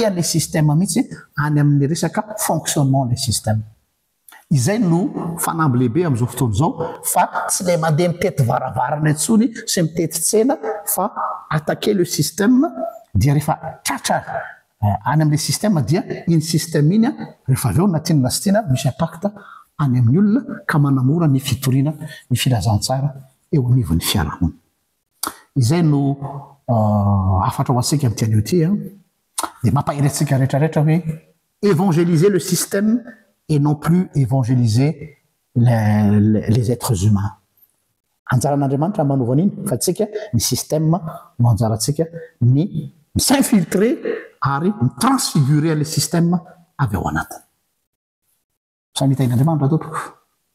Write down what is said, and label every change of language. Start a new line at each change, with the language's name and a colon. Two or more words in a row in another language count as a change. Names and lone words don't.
Malagasy: an'le système mihitsy any amin'ny resaka
French: fonctionnement le système
Malagasy: izay no fanamby lehibe am'izao fotoana zao fa tsy le mandeha mitety varavarana intsony sy mitety tsena fa
French: attaquer le système
Malagasy: dia rehefa tratra any amin'le système dia iny système iny rehefa avy eo natinona sy tiana misy impact any amin'ny olona ka manamora ny fitoriana ny filazantsara eo anivon'ny fiarahamonina izay no afatra ho antsika amin'ity anio ty de mampahiry antsika rehetrarehetra hoe
French: évangéliser le système et non plus évangéliser les êtres humains
Malagasy: anjaran'Andriamanitra manova an'iny fa tsika ny système no anjarantsika ny s'infiltrer ary
French: transfigurer le système
Malagasy: avy ao anatiny. Samy hitain'Andriamanitra tompoko.